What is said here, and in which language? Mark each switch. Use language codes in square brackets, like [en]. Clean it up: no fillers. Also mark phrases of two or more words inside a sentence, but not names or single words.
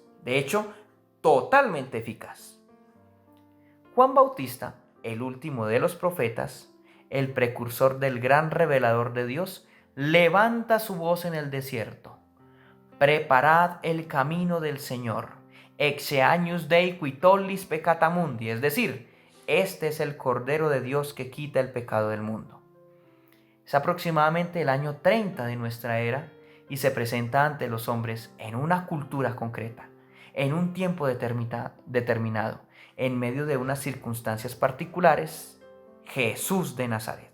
[es] De hecho, totalmente eficaz. Juan Bautista, el último de los profetas, el precursor del gran revelador de Dios, levanta su voz en el desierto. Preparad el camino del Señor. [la] Ecce agnus Dei qui tollis peccata mundi. [es] Es decir, este es el Cordero de Dios que quita el pecado del mundo. Es aproximadamente el año 30 de nuestra era y se presenta ante los hombres en una cultura concreta, en un tiempo determinado, en medio de unas circunstancias particulares, Jesús de Nazaret.